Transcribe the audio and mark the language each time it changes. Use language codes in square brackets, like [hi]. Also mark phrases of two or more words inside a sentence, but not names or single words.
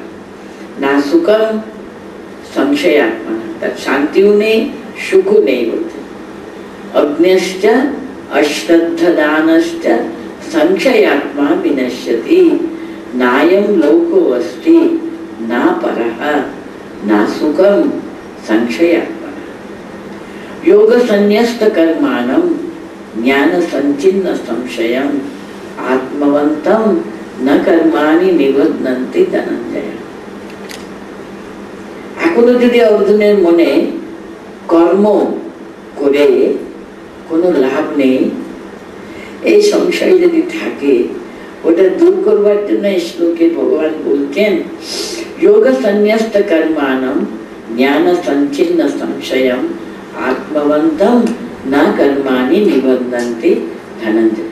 [sa] না সুখম সংশয় আত্মা, [bn] তার শান্তিও নেই সুখও নেই বলতে। [sa] অগ্ন্যশ্চ অশ্রদ্ধদানশ্চ সংশয়াত্মা বিনশ্যতি। নায়ম লোকো অস্তি না পরঃ না সুখম সংশয়াত্মা। योग संन्यस्त कर्माणं ज्ञान संचिन्न संशयं आत्मवन्तं न कर्माणि निबध्नन्ति धनञ्जय। [bn] এখনো যদি অর্জুনের মনে কর্ম করে কোনো লাভ নেই, এই সংশয় যদি থাকে, ওটা দূর করবার জন্য শ্লোকে ভগবান বলছেন, [sa] যোগ সন্ন্যস্ত কর্মাণম জ্ঞান সঞ্চিন্ন সংশয়ম আত্মবন্তম না কর্মাণি নিবন্ধন্তি ধনঞ্জয়।